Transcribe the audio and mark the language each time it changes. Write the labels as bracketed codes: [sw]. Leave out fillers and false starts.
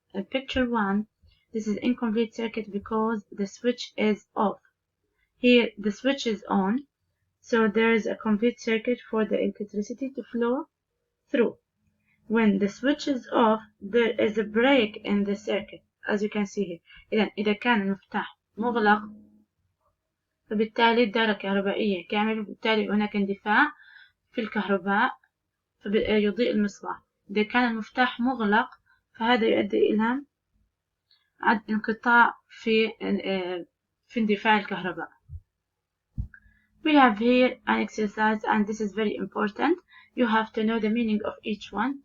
[en] Picture 1, this is incomplete circuit because the switch is off. Here the switch is on, so there is a complete circuit for the electricity to flow through. When the switch is off, there is a break in the circuit, as you can see here. [ar] إذا كان المفتاح مغلق فبالتالي الدارة كهربائية كاملة، وبالتالي هناك اندفاع في الكهرباء فيضيء المصباح. إذا كان المفتاح مغلق فهذا يؤدي إلى انقطاع في اندفاع الكهرباء. [en] We have here an exercise, and this is very important. You have to know the meaning of each one.